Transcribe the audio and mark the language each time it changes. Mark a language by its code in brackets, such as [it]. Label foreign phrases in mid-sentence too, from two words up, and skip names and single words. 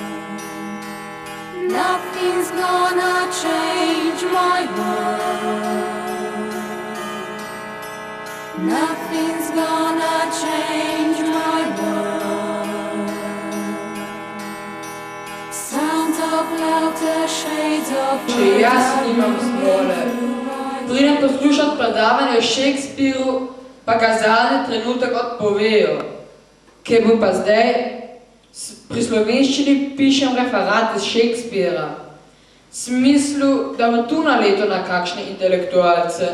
[en] Nothing's gonna change my world. Nothing's gonna change my world. Sounds of laughter, shades of [sl] Če jaz nimam zmore, pridem poslušat predavanje o Shakespeareu, pa ga zadnji trenutek odpovejo. Kaj bo pa zdaj? Pri slovenščini pišem referat iz Shakespeara. Smislu, da bo tu naleto na kakšne intelektualce.